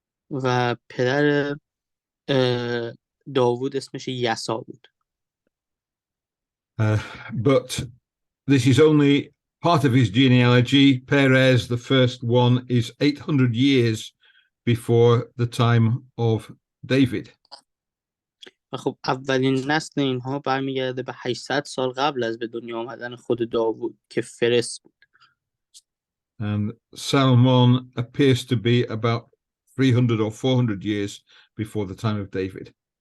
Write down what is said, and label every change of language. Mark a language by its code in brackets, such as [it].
[fa] و پدر داوود اسمش یسا بود. [en] But this is only part of his genealogy. Perez, the first one, is 800 years before the time of David. [fa] و خب اولین نسل اینها برمیگرده به 800 سال قبل از به دنیا آمدن خود داوود که فرس بود. [en] And Salmon appears to be about 300 or 400 years before the time of David.